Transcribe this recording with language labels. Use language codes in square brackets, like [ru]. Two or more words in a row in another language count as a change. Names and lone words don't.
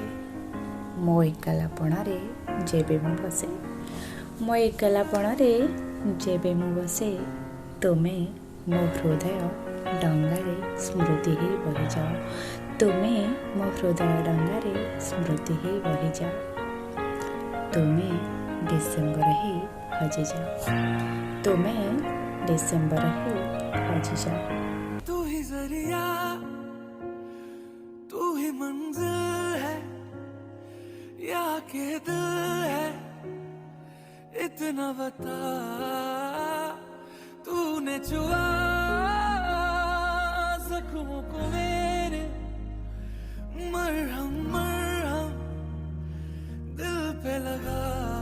[or] ମୋ ଏକଲାପଣରେ ଯେବେ ମୁଁ ବସେ, ମୋ ଏକଲାପଣରେ ଯେବେ ମୁଁ ବସେ, ତୁମେ ମୋ ହୃଦୟ ଡଙ୍ଗାରେ ସ୍ମୃତି ହେଇ ବହିଯାଅ, ତୁମେ ମୋ ହୃଦୟ ଡଙ୍ଗାରେ ସ୍ମୃତି ହେଇ ବହିଯାଅ। ତୁମେ ଡିସେମ୍ବର ହେଇ ହଜିଯାଅ, ତୁମେ ଡିସେମ୍ବର ହେଇ ହଜିଯାଅ। [hi] तू ही जरिया, तू ही मंजिल है, या के दिल है, इतना बता। तूने छुआ जख्मों को मेरे, मरहम मरहम दिल पे लगा।